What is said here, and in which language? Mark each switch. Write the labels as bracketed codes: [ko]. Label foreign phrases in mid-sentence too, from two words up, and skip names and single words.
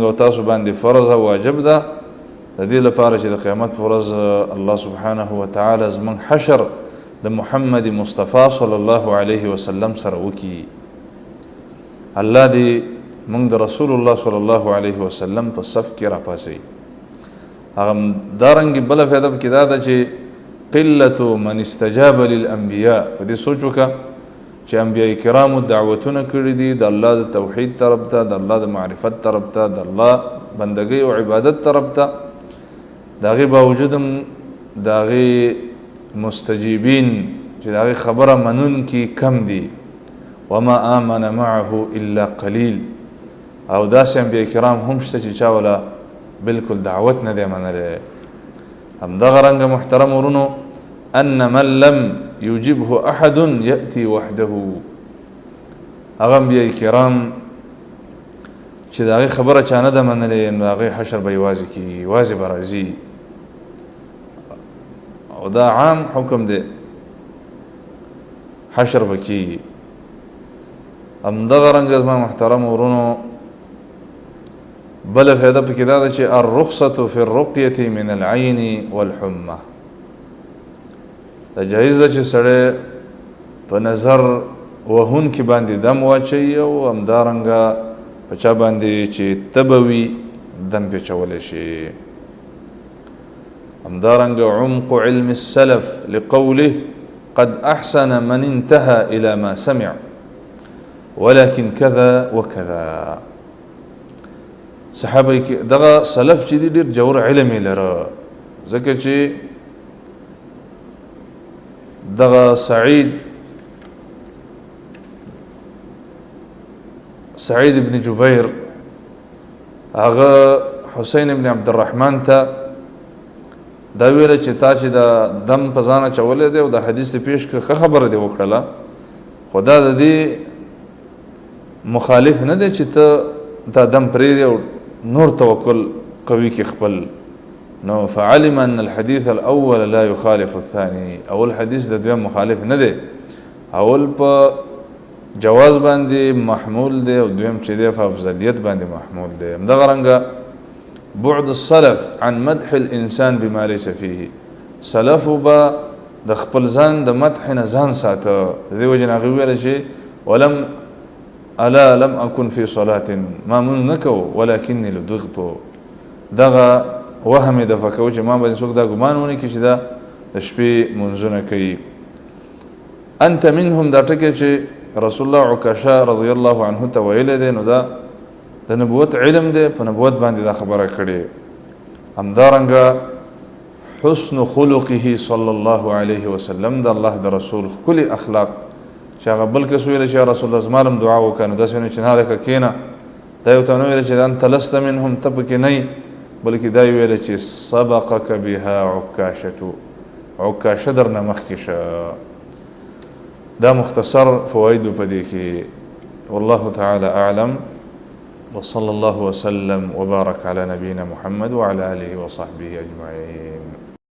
[ps] او تاسو باندې فرض او واجب ده د دې لپاره چې د قیامت په ورځ [ar] الله سبحانه وتعالی [ps] زموږ حشر د محمد مصطفی [ar] صلی الله علیه وسلم [ps] سره وکړي الله دې موږ د رسول الله [ar] صلی الله علیه وسلم [ps] په صف کې راپاسوي هغه دارنګې بله فایده پکې دا ده چې [ar] قلة من استجاب للانبیاء [ps] په دې سوچ وکړه چې انبیاء کرامو دعوتونه کړي دي د الله د توحید طرف ته د الله د معرفت طرف ته د الله بندګۍ او عبادت طرف ته د هغې باوجود هم د هغې مستجیبین چې د هغې خبره منونکي کم دي [ar] وما آمن معه الا قلیل [ps] او داسې انبیاء کرام هم شته چې چا ولا بالکل دعوت نه دی منلی همدغه رنګه محترم ورونو [ar] ان من لم یجبه احد یأتی وحده [ps] هغه انبیاء کرام چې د هغې خبره چا نه ده منلی نو د هغې حشر به یوازې کېږي یوازې به راځي او دا عام حکم دی حشر به کېږي همدغه رنګه زما محترم ورونو بله فایده پکې دا ده چې [ar] الرخصة فی الرقیة من العین والحمه [ps] دا جایز ده چې سړی په نظر وهونکي باندې دم واچوي او همدارنګه په چا باندې چې تبه وي دم پې چولی شي [ar] همدارنګه عمق علم السلف لقوله قد احسن من انتهى الى ما سمع ولكن كذا وكذا [ps] صحابه دغه سلف چې دي ډېر جوړ علم یې لره ځکه چې دغه سعید ابن جبیر هغه حسین ابن عبدالرحمن ته دا ویله چې تا چې د دم په ځان اچولی دی او د حدیث پیش که ښه خبره دې وکړله خو دا د دې مخالف نه دی چې ته دا دم پرېږدې او نور توکل قوي کې خپل نو [ar] فعلم ان الحديث الاول لا يخالف الثاني [ps] اول حدیث د دویم مخالف نه دی اول په جواز باندې محمول دی او دویم چې دی په افضلیت باندې محمول دی همدغه رنګه [ar] بعد السلف عن مدح الانسان بما ليس فيه. [ps] سلف با د خپل ځان د مدح نه ځان ساته. د دې وجه نه هغه ویل چې [ar] ولم الا لم اكن في صلاه، [ps] ما مونږ نه کوو [ar] ولكني لدغت. [ps] دغه وهم د فکو چې ما باندې څوک دا ګمان ونه کړي چې دا د شپې مونځونه کوي. [ar] انت منهم [ps] دا ټکی چې رسول الله عکاشه [ar] رضی الله عنه [ps] ته ویلی دی، نو دا د نبوت علم دی، په نبوت باندې دا خبره کړې. همدارنګه [ar] حسن خلقه صلی الله علیه وسلم، [ps] د الله د رسول ښکلي اخلاق چې هغه بل کس ویلی چې [ar] یا رسول الله [ps] زما لم دعا وکړه، نو داسې ونه چې نه لکه کښېنه. دا یو ته ونه ویلی چې [ar] انت لست منهم، [ps] ته پکې نه یې، بلکې دا یې ویلی چې [ar] سبقک بها عکاشة، [ps] عکاشه درنه مخکې شه. دا مختصر فوائد په دې کې. [ar] والله تعالى أعلم، وصلى الله وسلم وبارك على نبينا محمد وعلى آله وصحبه أجمعين.